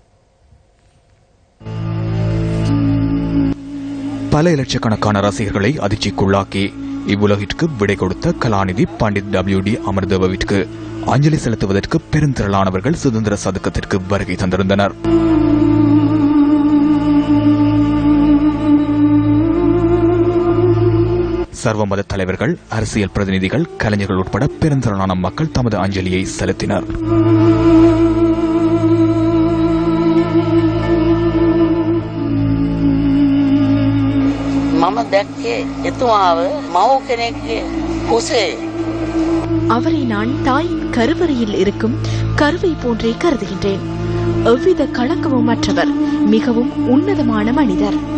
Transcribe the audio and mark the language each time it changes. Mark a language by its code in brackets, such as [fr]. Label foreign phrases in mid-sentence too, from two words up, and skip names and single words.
[ta] பல லட்சக்கணக்கான ரசிகர்களை அதிர்ச்சிக்குள்ளாக்கி இவ்வுலகிற்கு விடை கொடுத்த கலாநிதி பண்டிட் WD அமரதேவவிற்கு அஞ்சலி செலுத்துவதற்கு பெருந்திரளானவர்கள் சுதந்திர சதுக்கத்திற்கு வருகை தந்திருந்தனர். சர்வமத தலைவர்கள், அரசியல் பிரதிநிதிகள், கலைஞர்கள் உட்பட பெருந்திரளான மக்கள் தமது அஞ்சலியை செலுத்தினர். [si] මම දැක්කේ එතුමාව මව කෙනෙක්ගේ කුසේ. [ta] அவரை நான் தாயின் கருவறையில் இருக்கும் கருவை போன்றே கருதுகின்றேன். எவ்வித களங்கமும் மற்றவர், மிகவும் உன்னதமான மனிதர்.